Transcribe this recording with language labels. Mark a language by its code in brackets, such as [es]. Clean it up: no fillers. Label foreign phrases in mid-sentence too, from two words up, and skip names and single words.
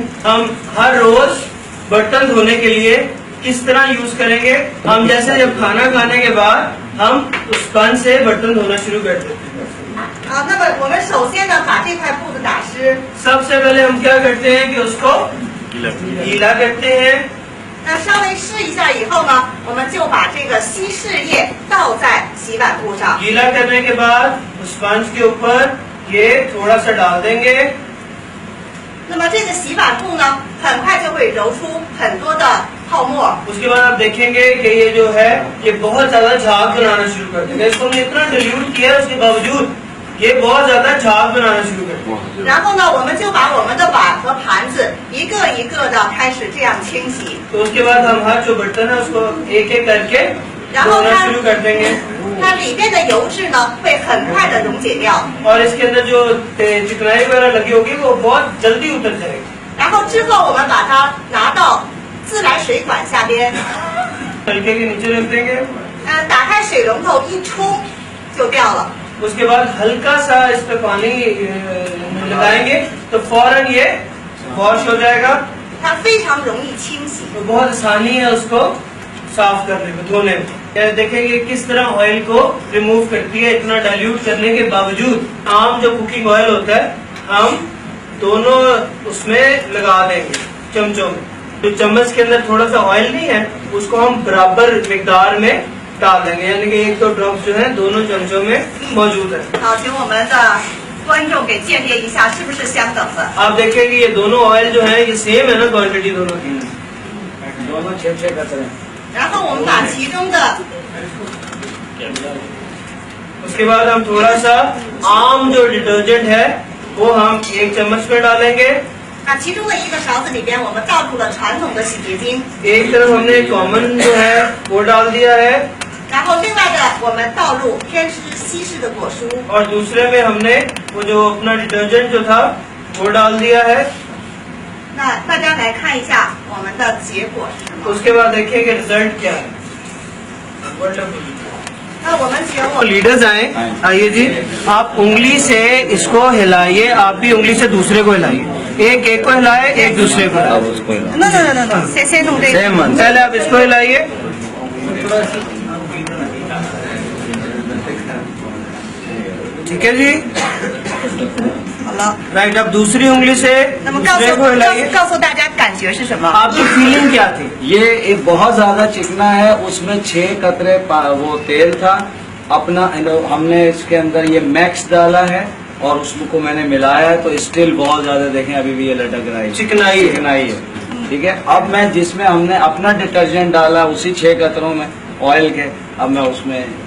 [hi] हम हर रोज बर्तन धोने के लिए किस तरह यूज करेंगे, हम जैसे जब खाना खाने के बाद हम उस स्पंज से बर्तन धोना शुरू कर देते हैं। [zh] 那么我们首先呢，把这块布子打湿。 [hi] सबसे पहले हम क्या करते हैं कि उसको गीला करते हैं। [zh] 那稍微湿一下以后呢，我们就把这个稀释液倒在洗碗布上。 [hi] गीला करने के बाद उस स्पंज के ऊपर ये थोड़ा सा डाल देंगे। [zh] 那么这个洗碗布呢，很快就会揉出很多的泡沫。 [hi] उसके बाद आप देखेंगे कि ये जो है ये बहुत ज्यादा झाग बनाना शुरू कर देगा। इसको हमने इतना डिल्यूट किया है, उसके बावजूद ये बहुत ज्यादा झाग बनाना शुरू कर देगा। [zh] 然后呢，我们就把我们的碗和盘子一个一个的开始这样清洗。 [hi] तो उसके बाद हम हर जो बर्तन है उसको एक एक करके धोना शुरू कर देंगे। [zh] 它里面的油脂呢，会很快的溶解掉。 [hi] और इसके अंदर जो चिकनाई वगैरह लगी होगी वो बहुत जल्दी उतर जाएगी। [zh] 然后之后我们把它拿到自来水管下边， [hi] हल्के के नीचे रख देंगे। [zh] 打开水龙头一冲就掉了。 [hi] उसके बाद हल्का सा इस पे पानी लगाएंगे तो फौरन ये वॉश हो जाएगा। [zh] 它非常容易清洗。 [hi] तो बहुत आसानी है उसको साफ करने में, धोने में। ये देखेंगे किस तरह ऑयल को रिमूव करती है, इतना डाइल्यूट करने के बावजूद। आम जो [en] cooking oil [hi] होता है हम दोनों उसमें लगा देंगे चमचों में। जो चम्मच के अंदर थोड़ा सा ऑयल नहीं है उसको हम बराबर मिकदार में डाल देंगे, यानी कि 1-2 ड्रॉप जो है दोनों चमचों में मौजूद है। [zh] 好，请我们的观众给鉴别一下是不是相等的。 [hi] आप देखेंगे ये दोनों ऑयल जो है ये सेम है ना, क्वांटिटी दोनों की। दोनों छेद का तरह। [zh] 然后我们把其中的 [hi] उसके बाद हम थोड़ा सा आम जो डिटर्जेंट है वो हम 1 चम्मच में डालेंगे। [zh] 其中的一个勺子里边，我们倒入了传统的洗洁精， [hi] एक तरफ हमने कॉमन जो है वो डाल दिया है [zh] 然后另外的我们倒入偏湿稀释的果蔬。 [hi] और दूसरे में हमने वो जो अपना डिटर्जेंट जो था वो डाल दिया है। [zh] 那大家来看一下我们的结果是什么？ [hi] उसके बाद देखिए कि रिजल्ट क्या है। [zh] 那我们只有 [hi] लीडर्स आए, आइए जी, आप उंगली से इसको हिलाइए, आप भी उंगली से दूसरे को हिलाइए, एक को हिलाए, एक दूसरे को हिलाए। [zh] no， 先弄这个。 [hi] पहले आप इसको हिलाइए। ठीक है जी, [zh] 好了， [hi] राइट। अब दूसरी उंगली से [zh] 那么告 [hi] दूसरे [zh] 诉 [hi] को हिलाइए। [zh] 告诉大家感觉是什么？ [hi] आपकी फीलिंग क्या थी? ये एक बहुत ज्यादा चिकना है, उसमें 6 कतरे वो तेल था अपना। हमने इसके अंदर ये मैक्स डाला है और उसको मैंने मिलाया है, तो स्टिल बहुत ज्यादा देखें अभी भी ये लटक रहा है, चिकनाई है। चिकनाई है। ठीक है, अब मैं जिसमें हमने अपना डिटर्जेंट डाला उसी 6 कतरों में ऑयल के, अब मैं उसमें